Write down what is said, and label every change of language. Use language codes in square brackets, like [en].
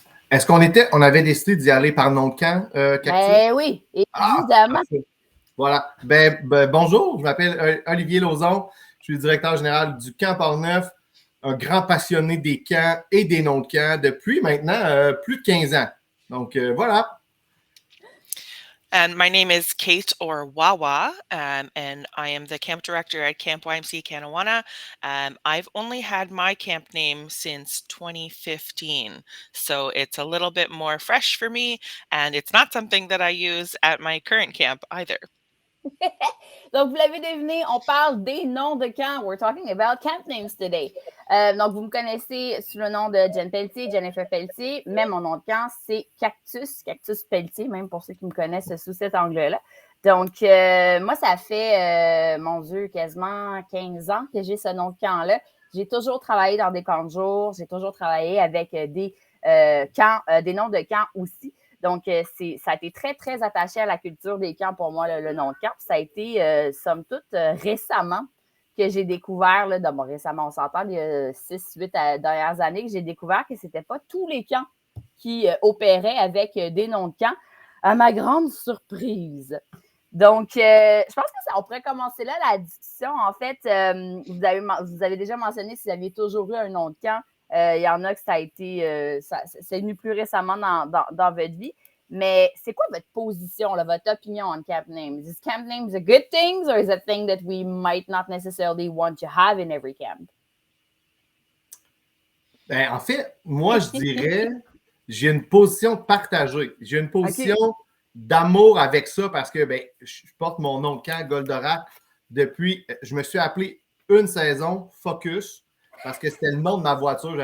[fr] Est-ce on avait décidé d'y aller par nom de camp, Cactus? Oui, évidemment. Voilà. Bonjour, je m'appelle Olivier Lauzon. Je suis le directeur général du Camp Portneuf, un grand passionné des camps et des noms de camps depuis maintenant plus de 15 ans. Donc, voilà. [en] And my name is Kate or Wawa, and I am the camp director at Camp YMC Canawana. I've only had my camp name since 2015, so it's a little bit more fresh for me, and it's not something that I use at my current camp either. [fr] Donc, vous l'avez deviné, on parle des noms de camp. [en] We're talking about camp names today. [fr] Donc, vous me connaissez sous le nom de Jen Pelletier, Jennifer Pelletier, mais mon nom de camp, c'est Cactus Pelletier, même pour ceux qui me connaissent sous cet angle-là. Donc, moi, ça fait, mon Dieu, quasiment 15 ans que j'ai ce nom de camp-là. J'ai toujours travaillé dans des camps de jour, j'ai toujours travaillé avec des camps, des noms de camp aussi. Donc, ça a été très, très attaché à la culture des camps pour moi, le nom de camp. Ça a été, somme toute, récemment que j'ai découvert, récemment, on s'entend, il y a 6-8 dernières années, que j'ai découvert que ce n'était pas tous les camps qui opéraient avec des noms de camps, à ma grande surprise. Donc, je pense que on pourrait commencer là la discussion. En fait, vous avez déjà mentionné si vous aviez toujours eu un nom de camp. Il y en a que ça a été, c'est venu plus récemment dans votre vie. Mais c'est quoi votre position, là, votre opinion [en] on camp names? Is camp names a good thing or is it a thing that we might not necessarily want to have in every camp? [fr] Ben, en fait, moi, je dirais, j'ai une position partagée. J'ai une position d'amour avec ça parce que je porte mon nom de camp, Goldorak, depuis, je me suis appelé une saison Focus parce que c'était le nom de ma voiture.